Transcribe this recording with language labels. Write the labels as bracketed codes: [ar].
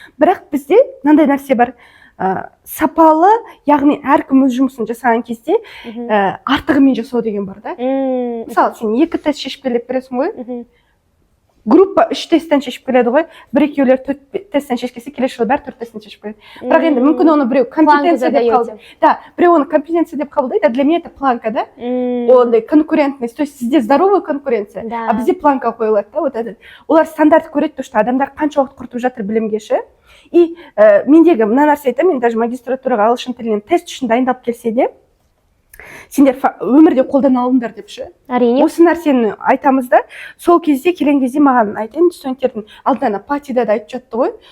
[kk] Бірақ бізде мынандай нәрсе бар. Сапалы, яғни әркім өз жұмысын жасаған кезде артығымен жасау деген бар да. Мысалы, сен 2 тест шешіп келіп бересің ғой. Группа 3 тесттен шешіп келеді ғой. Бір-екеулер 4 тесттен шешкесе, келесі жылы бәрі 4 тесттен шешіп келеді. Бірақ енді мүмкін оны біреу компетенция деп қабылдайды. Да, біреу оны компетенция деп қабылдайды, [ru] а для меня это планка, [kk] да? Ондай конкурентность. [ru] То есть [kk] сізде [ru] здоровая конкуренция, а [kk] бізде планка қойылады, да, [ru] вот этот. [kk] Олар стандарт көреді, [ru] то что [kk] адамдар қанша уақыт құртып жатыр білімге ше. И мендегі мына нәрсе айтамын, мен даже магистратураға ағылшын тілінен тест үшін дайындалып келсе де, сендер өмірде қолдана алыңдар деп ше. Әрине. Осы нәрсені айтамыз да, сол кезде келген кезде маған айтайын, студенттердің алдына патида да айтып жатты ғой.